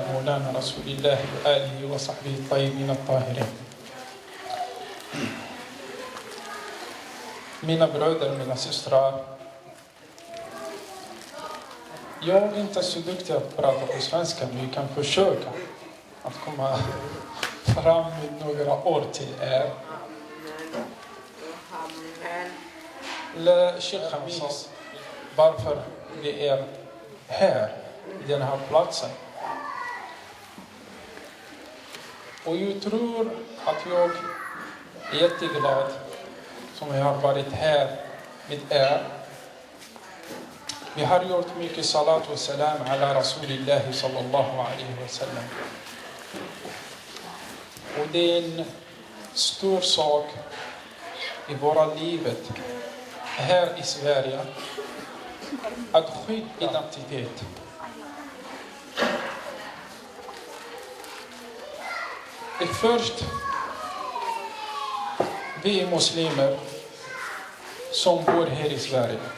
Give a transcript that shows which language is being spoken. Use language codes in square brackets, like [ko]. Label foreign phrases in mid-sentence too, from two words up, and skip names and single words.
[ar] مولانا رسول الله وآله وصحبه الطيبين الطاهرين. [sv] Mina bröder, mina systrar. Jag är inte så duktig att prata på svenska, men vi kan försöka att komma fram med några ord till er. Sheikh Khamis, varför vi är här, i den här platsen. Och jag tror att jag är jätteglad som jag har varit här med er. Vi har gjort mycket salat och [ar] سلام على رسول الله صلى الله عليه وسلم. [sv] Och det är en stor sak i våra livet här i Sverige att skydda identitet. Först, vi muslimer som bor här i Sverige.